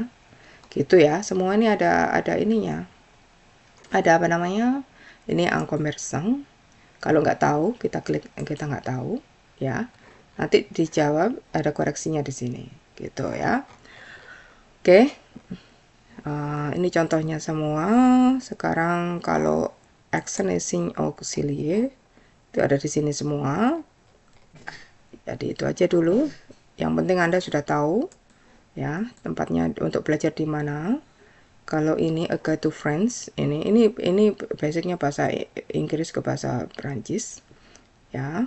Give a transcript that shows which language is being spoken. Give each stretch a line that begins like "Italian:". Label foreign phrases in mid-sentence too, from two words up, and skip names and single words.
Indonesian: Gitu ya. Semua ini ada ininya. Ada apa namanya? Ini ang commerçant. Kalau nggak tahu, kita klik kita nggak tahu, ya. Nanti dijawab, ada koreksinya di sini, gitu ya. Oke, ini contohnya semua. Sekarang kalau
French: action signe auxiliaire
Indonesian: itu ada di sini semua. Jadi itu aja dulu. Yang penting Anda sudah tahu, ya, tempatnya untuk belajar di mana. Kalau ini A Guide to France, ini basicnya bahasa Inggris ke bahasa Perancis, ya.